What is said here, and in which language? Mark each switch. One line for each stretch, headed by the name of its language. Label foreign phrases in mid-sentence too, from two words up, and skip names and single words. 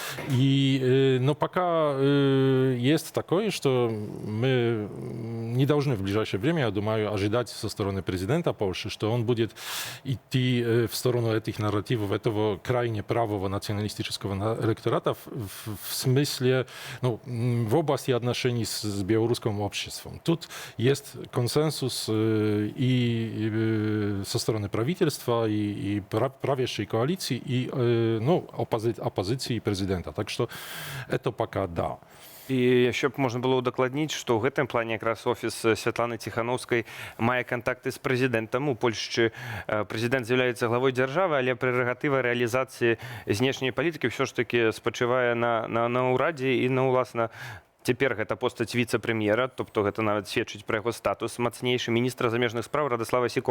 Russian: Но пока есть такое, что мы не должны в ближайшее время, я думаю, ожидать со стороны президента Польши, что он будет идти в сторону этих нарративов, этого крайне правого националистического электората в смысле, в области отношений с белорусским обществом. Тут есть консенсус и со стороны правительства, и правящей коалиции, и оппозиции президента. Так что это пока да.
Belarusian: І яшчэ б можна было ўдакладніць, што ў гэтым плане якраз офіс Святланы Ціханаўскай мае кантакты з прэзідэнтам. У Польшчы прэзідэнт з'яўляецца главой дзяржавы, але прэрагатыва рэалізацыі знешняй палітыкі ўсё ж такі спачывае на ўрадзе і уласна цяпер гэта постаць віцэ-прэм'ера, тобто гэта нават сведчыць пра яго статус мацнейшы міністра замежных спраў Радаслава Сікорскага.